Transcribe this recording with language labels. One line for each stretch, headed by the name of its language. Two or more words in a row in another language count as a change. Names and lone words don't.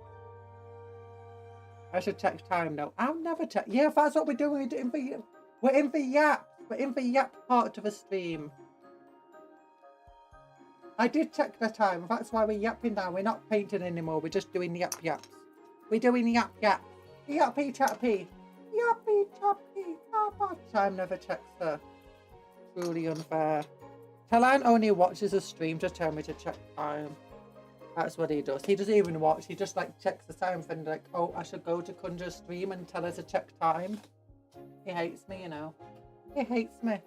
English: I should check time now. I'll never check. Yeah, that's what we're doing. We're in the yap. We're in the yap part of the stream. I did check the time. That's why we're yapping now. We're not painting anymore. We're just doing yap yaps. We're doing yap yap. Yappy chappy. Yappy chappy. Time never checks her. Truly unfair. Talan only watches a stream to tell me to check time. That's what he does. He doesn't even watch. He just like checks the time and like, oh, I should go to Conjuror's stream and tell her to check time. He hates me, you know. He hates me.